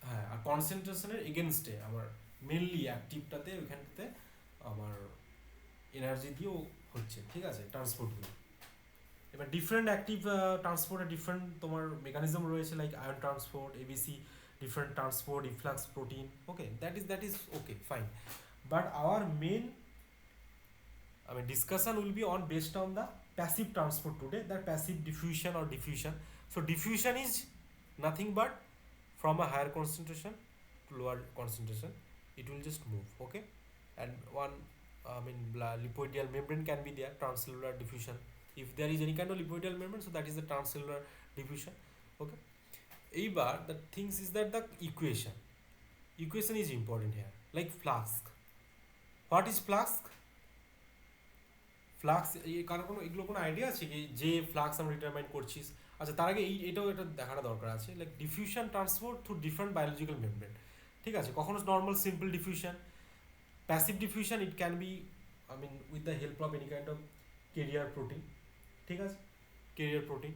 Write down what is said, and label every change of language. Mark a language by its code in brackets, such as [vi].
[bn] হ্যাঁ, আর কনসেন্ট্রেশনের এগেনস্টে আমার মেনলি অ্যাক্টিভটাতে ওইখানটাতে আমার এনার্জি দিয়েও হচ্ছে, ঠিক আছে, ট্রান্সপোর্টগুলো। এবার ডিফারেন্ট অ্যাক্টিভ ট্রান্সপোর্টের ডিফারেন্ট তোমার মেকানিজম রয়েছে, like ion transport, ABC, different transport, efflux protein. [en] Okay, that is okay fine, but our main discussion will be on based on the passive transport today, that passive diffusion or diffusion. So diffusion is nothing but from a higher concentration to lower concentration, it will just move. Okay, and one lipoidal membrane can be there, transcellular diffusion. If there is any kind of lipoidal membrane, so that is the transcellular diffusion. Okay, এইবার the things is that the equation is important here, like flask. What is flask? [bn] Flux, কারণ কোনো এগুলো কোনো idea আছে কি যে flux আমরা determine করছিস? আচ্ছা, তার আগে এটাও এটা দেখাটা দরকার আছে, [en] like diffusion transport through different biological membrane, [bn] ঠিক আছে। [en] কখনো normal simple diffusion, passive diffusion, it can be with the help of any kind of carrier protein, [bn] ঠিক আছে, [en] Carrier protein.